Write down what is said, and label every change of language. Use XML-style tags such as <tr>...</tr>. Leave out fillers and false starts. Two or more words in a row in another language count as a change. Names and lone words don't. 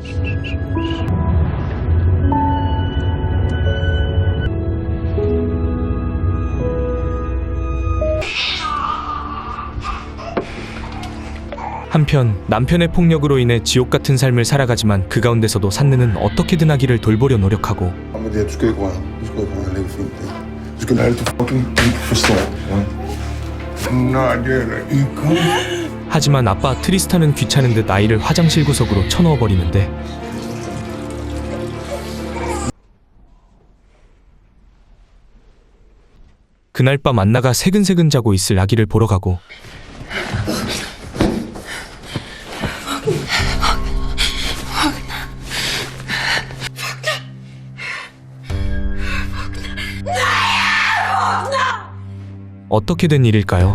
<ko>한편 남편의 폭력으로 인해 지옥 같은 삶을 살아가지만 그 가운데서도 산느는 어떻게든 아기를 돌보려 노력하고</ko> <da>Kom med det her, du skal ikke røre. Du skal ikke røre, det er fint. Du skal lære det, du fucking ikke forstår. Nej, det er der ikke.</da> <ko>하지만 아빠 트리스탄은 귀찮은 듯 아이를 화장실 구석으로 쳐넣어 버리는데 그날 밤 안나가 새근새근 자고 있을 아기를 보러 가고 어떻게 된 일일까요?</ko>